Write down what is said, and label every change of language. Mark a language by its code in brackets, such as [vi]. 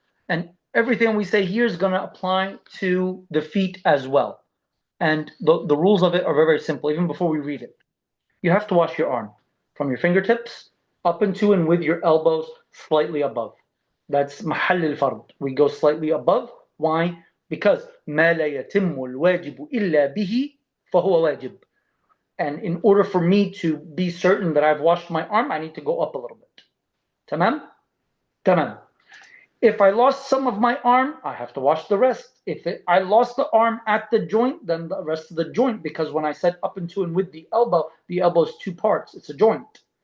[en] And everything we say here is going to apply to the feet as well. And the rules of it are very, very simple, even before we read it. You have to wash your arm from your fingertips up into and with your elbows slightly above. That's mahall al-fard. We go slightly above. Why? [ar] Because ما لا يتم الواجب إلا به فهو واجب. [en] And in order for me to be certain that I've washed my arm, I need to go up a little bit. Tamam? Tamam. If I lost some of my arm, I have to wash the rest. I lost the arm at the joint, then the rest of the joint, because when I said up into and with the elbow is two parts. It's a joint.